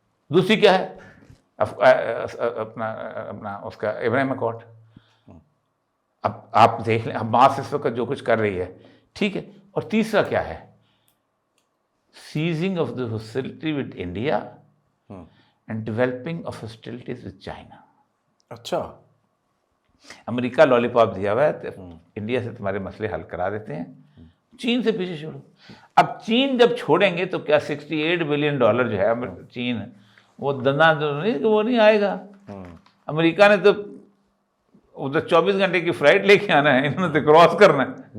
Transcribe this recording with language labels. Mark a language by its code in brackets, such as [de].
[ur] دوسری کیا ہے؟ اپنا اس کا ابراہیم اکارڈ. اب آپ دیکھ لیں حماس اس وقت جو کچھ کر رہی ہے، ٹھیک ہے. اور تیسرا کیا ہے؟ [en] seizing of the hostility with India and developing of hostilities with China. [ur] اچھا امریکہ لالی پاپ دیا ہوا ہے، انڈیا سے تمہارے مسئلے حل کرا دیتے ہیں، چین سے پیچھے چھوڑو۔ اب چین جب چھوڑیں گے تو کیا $68 بلین جو ہے چین، وہ دنداں وہ نہیں آئے گا۔ امریکہ نے تو ادھر 24 گھنٹے کی فلائٹ لے کے آنا ہے، انہوں نے تو کراس کرنا ہے،